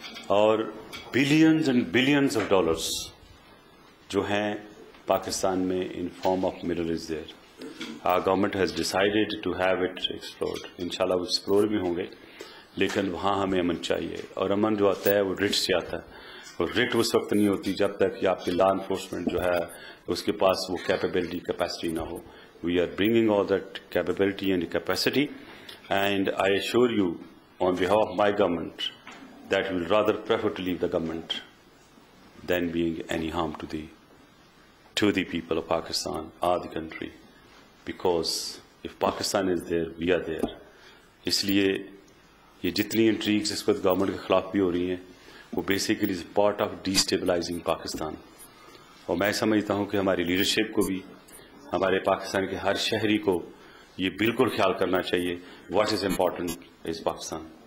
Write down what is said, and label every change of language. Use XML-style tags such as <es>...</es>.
<en>और billions and billions of dollars</en> <hi>जो हैं पाकिस्तान में</hi> <en>In form of mineral is there. Our government has decided to have it explored.</en> <hi>इंशाल्लाह वो explore भी होंगे, लेकिन वहाँ हमें अमन चाहिए. और अमन जो आता है वो रिट से आता है, और रिट उस वक्त नहीं होती जब तक कि आपकी लॉ इन्फोर्समेंट जो है उसके पास वो कैपेबिलिटी कैपेसिटी ना हो.</hi> <en>We are bringing all that capability and capacity, and I assure you on behalf of my government that we will rather prefer to leave the government than being any harm to the people of Pakistan or the country, because if Pakistan is there, we are there.</en> <hi>इसलिए ये जितनी intrigues इस वक्त government के खिलाफ भी हो रही हैं वो basically</hi> <en>Is part of destabilising Pakistan.</en> <hi>और मैं समझता हूँ कि हमारी लीडरशिप को भी, हमारे पाकिस्तान के हर शहरी को ये बिल्कुल ख्याल करना चाहिए</hi> <en>What is important is Pakistan.</en>